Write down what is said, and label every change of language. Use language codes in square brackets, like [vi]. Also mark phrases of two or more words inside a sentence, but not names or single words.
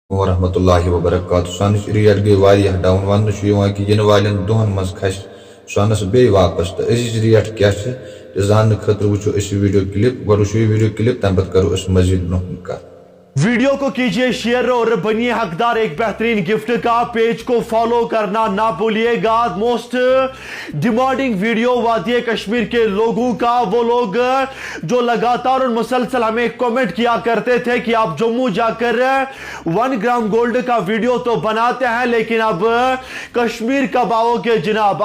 [ar] ورحمة الله وبركاته [ks] सानिश रेट गई वारियाह डाउन वन कि इन वालें दोहन मज खस स्वानस बे वापस तो अजिज रेट क्या जान खतर वो [en] video clip [ks] गो [en] video clip [ks] तम पे करो मजीद ब्रोह कत। [ur] ویڈیو کو کیجیے شیئر اور بنیے حقدار ایک بہترین گفٹ کا. پیج کو فالو کرنا نہ بھولیے گا. [en] most demanding video [ur] وادی کشمیر کے لوگوں کا، وہ لوگ جو لگاتار اور مسلسل ہمیں کمنٹ کیا کرتے تھے کہ آپ جموں جا کر 1 گرام گولڈ کا ویڈیو تو بناتے ہیں لیکن اب کشمیر کب آؤ گے جناب.